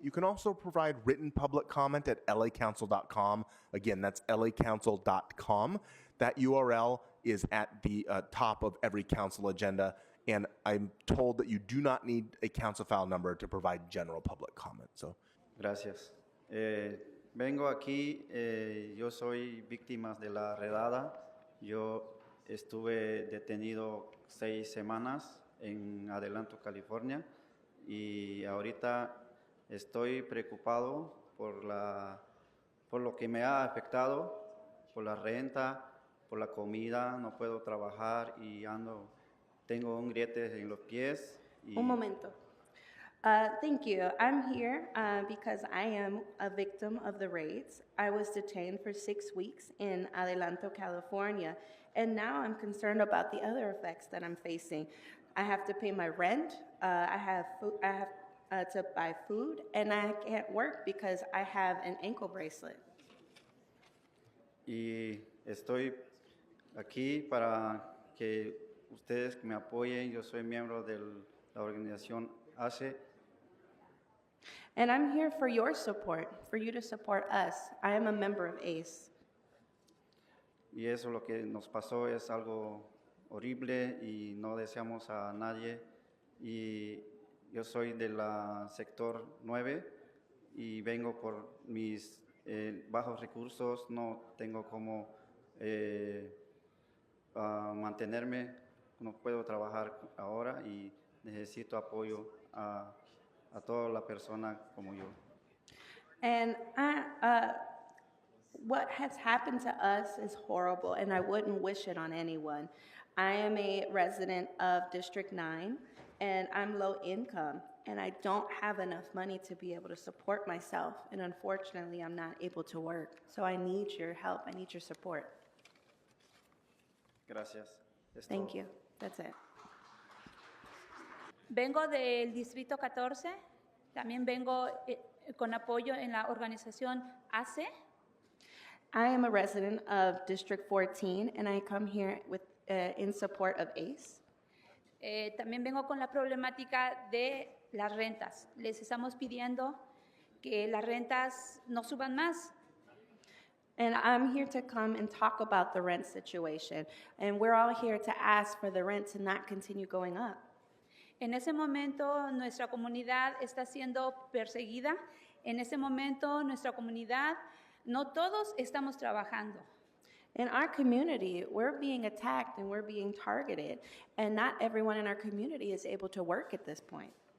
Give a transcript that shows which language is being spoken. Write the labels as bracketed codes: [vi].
[en] You can also provide written public comment at lacouncil.com. Again, that's lacouncil.com. That URL is at the top of every council agenda, and I'm told that you do not need a council file number to provide general public comment. So, [es] gracias. Vengo aquí, yo soy víctima de la redada. Yo estuve detenido 6 semanas en Adelanto, California, y ahorita estoy preocupado por lo que me ha afectado, por la renta, por la comida, no puedo trabajar y tengo un griete en los pies. Un momento. [en] Thank you. I'm here because I am a victim of the raids. I was detained for 6 weeks in Adelanto, California, and now I'm concerned about the other effects that I'm facing. I have to pay my rent, I have to buy food, and I can't work because I have an ankle bracelet. [es] Y estoy aquí para que ustedes me apoyen. Yo soy miembro de la organización ACE. [en] And I'm here for your support, for you to support us. I am a member of ACE. [es] Y eso lo que nos pasó es algo horrible y no deseamos a nadie. Y yo soy del sector 9 y vengo por mis bajos recursos, no tengo cómo mantenerme, no puedo trabajar ahora y necesito apoyo a toda la persona como yo. [en] And what has happened to us is horrible, and I wouldn't wish it on anyone. I am a resident of District 9, and I'm low income, and I don't have enough money to be able to support myself, and unfortunately, I'm not able to work. So I need your help, I need your support. [es] Gracias. Es [en] Thank [es] todo. [en] you. That's it. [es] Vengo del Distrito 14, también vengo con apoyo en la organización ACE. [en] I am a resident of District 14, and I come here with, in support of ACE. [es] También vengo con la problemática de las rentas. Les estamos pidiendo que las rentas no suban más. [en] And I'm here to come and talk about the rent situation. And we're all here to ask for the rent to not continue going up. [es] En ese momento nuestra comunidad está siendo perseguida. En ese momento nuestra comunidad, no todos estamos trabajando. [en] In our community, we're being attacked and we're being targeted. And not everyone in our community is able to work at this point.